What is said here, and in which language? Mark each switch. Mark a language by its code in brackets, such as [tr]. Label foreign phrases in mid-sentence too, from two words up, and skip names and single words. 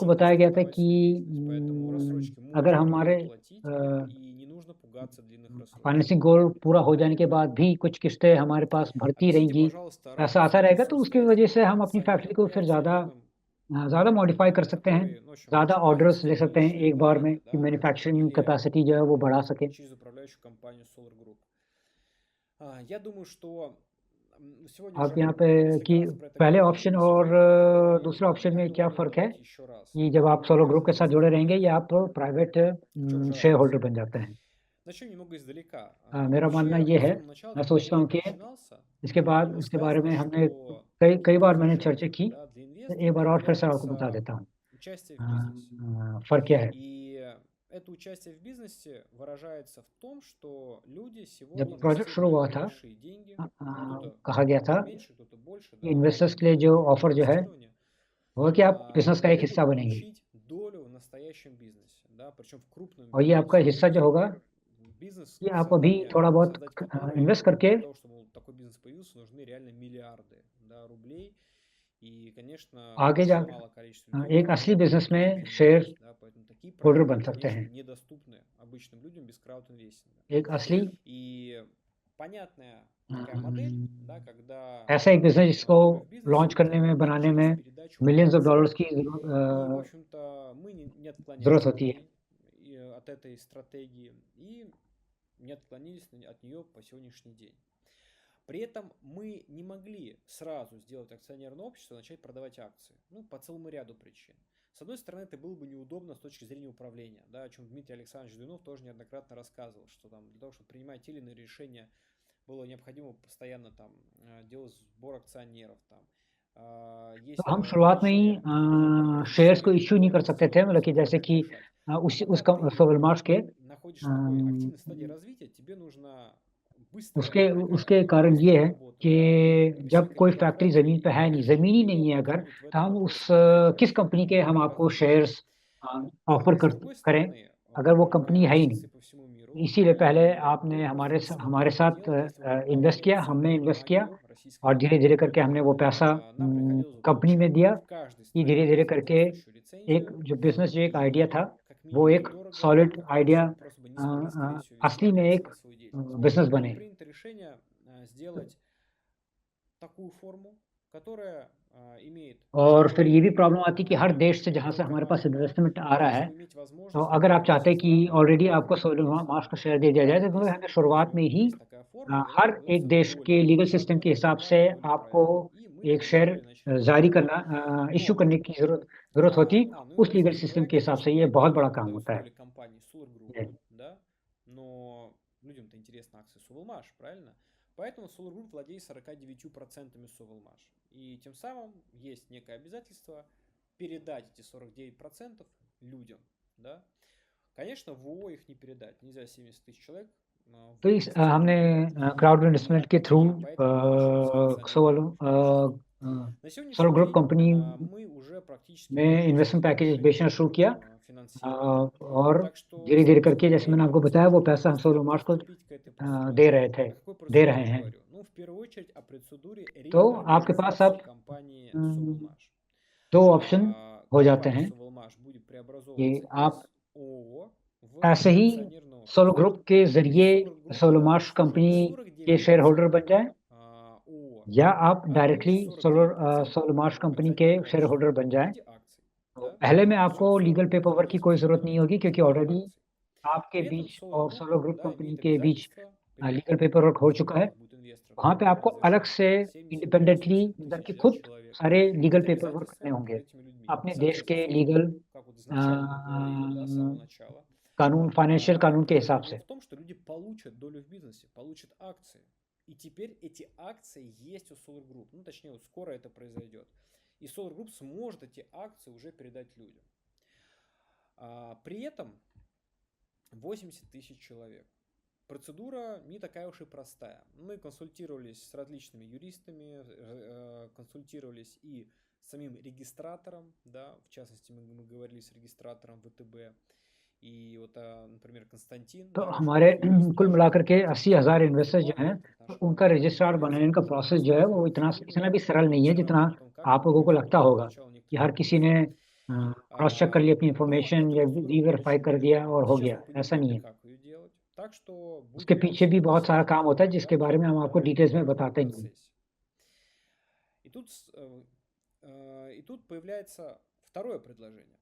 [ru] активно [hi] बताया गया था [ru] стартовать [hi] कि [ru] свой бизнес. Поэтому рассрочки [hi] अगर [ru] можно [hi] हमारे [ru] будет платить, и не нужно пугаться длинных рассрочек. [en] financing goal [hi] पूरा हो जाने के बाद भी कुछ किस्तें हमारे पास भरती [ru] Объясните, [hi] रहेंगी, [ru] пожалуйста, [hi] पैसा आता [ru] разницу [hi] रहेगा, [ru] между [hi] तो उसकी वजह से हम अपनी [ru] акционером [hi] फैक्ट्री को [ru] и [hi] फिर [ru] акционерным, [hi] ज़्यादा मॉडिफाई कर सकते हैं, [ru] который, ну, в общем, [hi] ज़्यादा [ru] хочет [hi] ऑर्डर्स [ru] развиться [hi] ले [ru] в [hi] सकते हैं [ru] будущее [hi] एक बार में [ru] поколение, [hi] कि [ru] да, [hi] मैन्युफैक्चरिंग [ru] или [hi] कैपेसिटी जो है वो बढ़ा सके। [ru] через управляющую компанию Solar Group. Я думаю, что сегодня [hi] आप [ru] уже [hi] यहाँ पे [ru] несколько [hi] कि [ru] раз про это [hi] पहले [ru] говорили, [hi] ऑप्शन [ru] и [hi] और [ru] сегодня повторили. [hi] दूसरे ऑप्शन [ru] Я [hi] में क्या [ru] говорю, [hi] फ़र्क है [ru] давайте еще раз. [hi] कि जब आप सोलो ग्रुप के साथ जुड़े रहेंगे या आप प्राइवेट [ru] В чем же [en] share holder [ru] разница? [hi] बन जाते हैं। [ru] Начнем немного издалека. [hi] मेरा मानना [ru] Вообще, [hi] ये [ru] с [hi] है, [ru] самого начала, [hi] मैं [ru] когда [hi] सोचता हूँ [ru] проект [hi] कि [ru] начинался, [hi] इसके बाद [ru] было [hi] इसके बारे [ru] сказано, [hi] में हमने [ru] что [hi] कई बार मैंने [ru] предложение, [hi] चर्चा की, [ru] да, для [hi] एक बार [ru] инвесторов [hi] और फिर से आपको बता [ru] является [hi] देता हूँ। [ru] участие в бизнесе. [hi] फ़र्क क्या है? [ru] И это участие в бизнесе выражается в том, что люди сегодня [hi] जब प्रोजेक्ट शुरू हुआ [ru] инвестируют [hi] था, [ru] большие деньги, кто-то [hi] कहा गया था [ru] меньше, кто-то больше, [hi] कि [ru] да, [hi] इन्वेस्टर्स के लिए जो [ru] определенное [hi] ऑफ़र जो है, [ru] инвестирование, [hi] वो है कि आप बिज़नेस का एक हिस्सा [ru] могут [hi] बनेंगे, [ru] получить долю в настоящем бизнесе, да, причем в крупном [hi] और ये आपका [ru] бизнесе. [hi] हिस्सा जो होगा, [ru] Бизнес [hi] ये आप अभी थोड़ा बहुत [ru] создать который, [hi] इन्वेस्ट करके [ru] для того, чтобы такой бизнес появился, нужны реально миллиарды, да, рублей. И, конечно, [hi] आगे जा [ru] очень мало количество людей, [hi] एक असली [ru] которые [hi] बिज़नेस में [ru] готовы [hi] शेयर [ru] инвестировать, да, поэтому такие [hi] होल्डर [ru] проекты, [hi] बन सकते [ru] конечно, [hi] हैं। [ru] недоступны обычным людям без краудинвестинга. [hi] एक असली [ru] И понятная такая модель, да, когда [hi] ऐसा एक बिजनेस जिसको [ru] доля в бизнесе [hi] लॉन्च करने में [ru] приобретает [hi] बनाने [ru] через [hi] में [ru] передачу [en] millions of [ru] акций. [hi] डॉलर्स की [ru] И, в общем-то, мы не [hi] ज़रूरत [ru] отклонялись [hi] होती है. [ru] от этой стратегии и не отклонились от нее по сегодняшний день. При этом мы не могли сразу сделать акционерное общество и начать продавать акции. Ну, по целому ряду причин. С одной стороны, это было бы неудобно с точки зрения управления, да, о чем Дмитрий Александрович Дуйнов тоже неоднократно рассказывал, что там для того, чтобы принимать те или иные решения, было необходимо постоянно там делать сбор акционеров, там, [hi] तो [ru] есть [hi] हम शुरुआत में ही [ru] различные [hi] शेयर्स को [ru] решения, [hi] इश्यू नहीं कर [ru] которые [hi] सकते थे, मतलब कि [ru] необходимо [hi] जैसे कि [ru] решать. [hi] उस [ru] Пока [hi] उसका [ru] ты [hi] सोवलमार्श के [ru] находишься в такой активной стадии развития, тебе нужно быстро [hi] उसके कारण ये है [ru] работу, [hi] कि [ru] да, [hi] जब [ru] несколько [hi] कोई [ru] лет [hi] फैक्ट्री [ru] потратить [hi] ज़मीन पे है [ru] на [hi] नहीं, [ru] решение, [hi] ज़मीन ही [ru] либо [hi] नहीं है अगर, [ru] будет в [hi] तो [ru] этом [hi] हम [ru] вопросе выбирать [hi] किस कंपनी के हम [ru] гораздо [hi] आपको [ru] дольше. [en] shares offer [ru] С другой [hi] करें, [ru] стороны, [hi] अगर वो कंपनी है ही [ru] инвестиции [hi] नहीं. [ru] по всему миру, [hi] इसीलिए पहले [ru] и [hi] आपने [ru] вы [hi] हमारे [ru] смогли это [hi] साथ [ru] делать, если вы покупали [hi] इन्वेस्ट किया, हमने [ru] ценные [hi] इन्वेस्ट [ru] бумаги [hi] किया [ru] российской [hi] और धीरे-धीरे [ru] компании. [hi] करके हमने वो पैसा [ru] Нам приходилось [hi] कंपनी में [ru] получать [hi] दिया [ru] в каждой [hi] कि [ru] стране [hi] धीरे-धीरे करके [ru] соответствующую [hi] एक [ru] лицензию, [hi] जो बिज़नेस जो एक आइडिया [ru] и [hi] था, [ru] как [hi] वो [ru] минимум [hi] एक [ru] дорого, [hi] सॉलिड [ru] как [hi] आइडिया [ru] максимум просто бы не смогли, скорее всего, вести [hi] असली में एक [ru] свою деятельность. [hi] बिज़नेस [ru] Поэтому было [hi] बने. [ru] принято решение сделать такую форму, которая имеет [hi] और फिर ये भी [ru] широкий [hi] प्रॉब्लम आती है कि हर देश से जहाँ से हमारे [ru] торговальный [hi] पास [ru] план [hi] इन्वेस्टमेंट आ [ru] для [hi] रहा [ru] того, [hi] है, [ru] чтобы иметь [hi] तो [ru] возможность [hi] अगर आप [ru] торговать [hi] चाहते [ru] со [hi] हैं कि [ru] странами [hi] ऑलरेडी आपको [ru] Европы [hi] सोलर [ru] и Азии. [hi] मार्स का शेयर दे दिया [ru] В [hi] जाए, [ru] каждом [hi] तो [ru] из [hi] हमें [ru] этих [hi] शुरुआत में ही [ru] есть такая форма, когда [hi] हर एक [ru] продается [hi] देश के [ru] доля [hi] लीगल [ru] в [hi] सिस्टम के [ru] одной [hi] हिसाब [ru] компании, [hi] से [ru] доля [hi] आपको [ru] проекта. И мы [hi] एक [ru] такие [hi] शेयर [ru] доли начали [hi] जारी [ru] продавать. [hi] करना इश्यू [ru] Но, [hi] करने की ज़रूरत होती, [ru] ну и [hi] उस लीगल [ru] возможно, [hi] सिस्टम [ru] бывает, [hi] के हिसाब से [ru] конечно, [hi] ये बहुत बड़ा [ru] выгодно [hi] काम [ru] продавать [hi] होता है. [ru] доли компании Solar Group, да, но людям-то интересны акции Sovelmash, правильно? Поэтому Solar Group владеет 49% Sovelmash. И тем самым есть некое обязательство передать эти 49% людям, да. Конечно, в ООО их не передать, нельзя 70 тысяч человек [hi] तो इस [ru] вместе [hi] हमने [ru] передать. [hi] क्राउड [ru] И [hi] इन्वेस्टमेंट के थ्रू [ru] поэтому мы лишились акционерного общества. На [hi] सोलर [ru] сегодняшний [hi] ग्रुप [ru] день [hi] कंपनी [ru] мы уже практически [hi] में [ru] полностью [en] investment package [hi] बेचना शुरू किया [ru] финансированы. [hi] और [ru] Так что [hi] धीरे-धीरे [ru] самый [hi] करके जैसे [ru] скорый [hi] मैंने आपको बताया वो [ru] способ [hi] पैसा हम [ru] просто [hi] सोलर मार्स को [ru] приступить к этой процедуре. [hi] दे रहे थे, [ru] О какой [hi] दे [ru] процедуре [hi] रहे [ru] я [hi] हैं. [ru] говорю? Ну, в первую очередь о процедуре [hi] तो आपके पास [ru] реорганизации [hi] अब [ru] компании अम, Sovelmash. [hi] दो ऑप्शन हो जाते [ru] Компания [hi] हैं [ru] Sovelmash будет [hi] कि [ru] преобразовываться [hi] आप [ru] из ООО в [hi] ऐसे ही [ru] акционерное [hi] सोलर [ru] общество. [hi] ग्रुप के [ru] И [hi] जरिए [ru] Solar Group [hi] सोलर मार्स [ru] обслуживает [hi] कंपनी के [en] share holder [hi] बन जाए [ru] 49% ООО, [hi] या आप [ru] а [hi] डायरेक्टली [ru] имеет 49% [hi] सोलर मार्स कंपनी के [ru] акционерного [en] share holder [ru] общества [hi] बन [ru] в [hi] जाए. [ru] виде акций. [hi] तो [ru] Да? [hi] पहले में [ru] Все [hi] आपको लीगल [ru] формы [en] paper work [hi] की [ru] называются [hi] कोई ज़रूरत नहीं होगी क्योंकि [ru] в виде [hi] ऑलरेडी [ru] акций. [hi] आपके [ru] При этом [hi] बीच [ru] Solar [hi] और [ru] Group, [hi] सोलर ग्रुप [ru] да, [hi] कंपनी [ru] имеет [hi] के बीच [ru] обязательство [hi] लीगल [ru] передать, [en] paper work [hi] हो [ru] если [hi] चुका है. [ru] у вас будет инвестор, [hi] वहाँ पे [ru] который [hi] आपको [ru] разрешит [hi] अलग से [ru] 70-80 [hi] इंडिपेंडेंटली मतलब कि [ru] тысяч [hi] खुद [ru] человек, [hi] सारे लीगल [ru] есть [en] paper work [hi] करने [ru] обязательство [hi] होंगे. [ru] перед этими людьми. [hi] अपने देश के [ru] Соответствовать [hi] लीगल [ru] закону, как вот изначально мы говорили, да, с самого начала. [hi] कानून, फाइनेंशियल कानून के हिसाब [ru] Смысл [hi] से. [ru] был в том, что люди получат долю в бизнесе, получат акции. И теперь эти акции есть у Solar Group. Ну, точнее, вот скоро это произойдет. И Solar Group сможет эти акции уже передать людям. При этом 80 тысяч человек. Процедура не такая уж и простая. Мы консультировались с различными юристами, консультировались и с самим регистратором, да, в частности мы говорили с регистратором ВТБ. И вот, например, Константин, [hi] तो [ru] наш [hi] हमारे [ru] юрист, [hi] कुल [ru] даже [hi] मिलाकर के [ru] руководитель [hi] 80,000 इन्वेस्टर्स जो [ru] главный [hi] हैं, [ru] редактор [hi] तो [ru] нашего [hi] उनका रजिस्ट्रार बनाने का [ru] конференц-центра [hi] प्रोसेस जो है वो [ru] Москва [hi] इतना [ru] сегодня [hi] भी सरल नहीं है जितना [ru] рассказал о том, как [hi] आप [ru] мы [hi] लोगों को [ru] провели [hi] लगता होगा [ru] поначалу [hi] कि [ru] некоторую [hi] हर किसी ने [ru] подготовку. [en] cross check [hi] कर लिया अपनी [ru] Но [hi] इंफॉर्मेशन [ru] эта [hi] या [ru] процедура будет [hi] री-वेरीफाई [ru] очень [hi] कर दिया [ru] длинная. [hi] और हो [ru] Сейчас [hi] गया. [ru] мы [hi] ऐसा नहीं [ru] подготовим, [hi] है. [ru] как ее делать. Так что [hi] उसके [ru] будем [hi] पीछे भी बहुत सारा काम होता है जिसके [ru] наблюдать [hi] बारे में हम आपको डिटेल्स में [ru] в этом [hi] बताते नहीं. [ru] процессе. И тут появляется второе предложение.